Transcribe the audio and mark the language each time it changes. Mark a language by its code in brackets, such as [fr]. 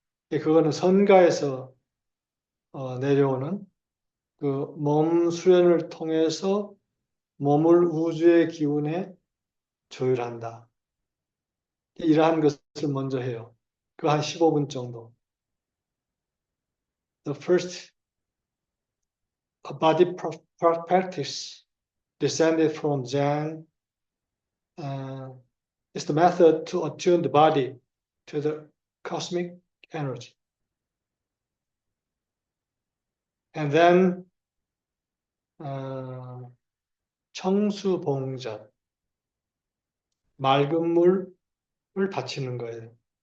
[ko] 그거는 선가에서 내려오는 그 몸 수련을 통해서 몸을 우주의 기운에 조율한다. 이러한 것을 먼저 해요. 그 한 15분 정도. [en] the first body practice descended from Zen. It's the method to attune the body to the cosmic energy. And then [ko] 청수봉전, 맑은 물을 바치는 거예요.